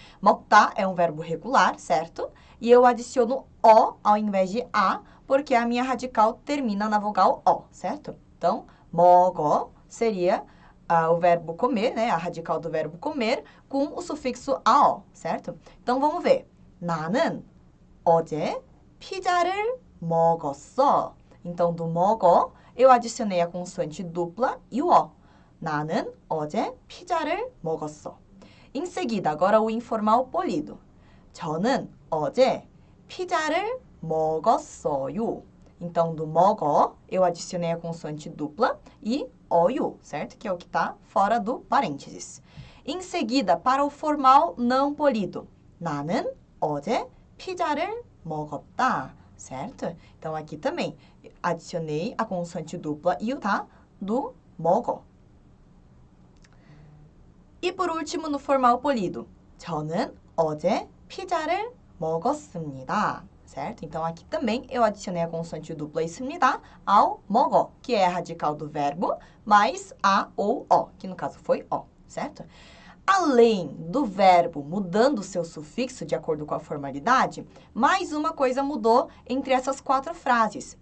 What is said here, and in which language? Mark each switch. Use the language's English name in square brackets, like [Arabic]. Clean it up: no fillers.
[Portuguese] 먹다 é um verbo regular, certo? E eu adiciono o ao invés de a, porque a minha radical termina na vogal o, certo? Então, 먹어 seria o verbo comer, né? A radical do verbo comer, com o sufixo ao, certo? Então, vamos ver. [Korean] 나는 어제 피자를 먹었어. [Portuguese] Então, do 먹어, eu adicionei a consoante dupla e o o. [Korean] 나는 어제 피자를 먹었어. [Portuguese] Em seguida, agora o informal polido. [Korean] 저는 어제 피자를 먹었어요. [Portuguese] Então, do 먹어, eu adicionei a consoante dupla e 어요, certo? Que é o que está fora do parênteses. Em seguida, para o formal não polido. [Korean] 나는 어제 피자를 먹었다. [Portuguese] Certo? Então, aqui também, adicionei a consoante dupla e o tá do 먹어. E por último, no formal polido. [Korean] 저는 어제 피자를 먹었습니다. [Portuguese] Certo? Então, aqui também eu adicionei a consoante dupla e 습니다 ao 먹어, que é a radical do verbo, mais a ou o, que no caso foi o, certo? Além do verbo mudando o seu sufixo de acordo com a formalidade, mais uma coisa mudou entre essas 4 frases.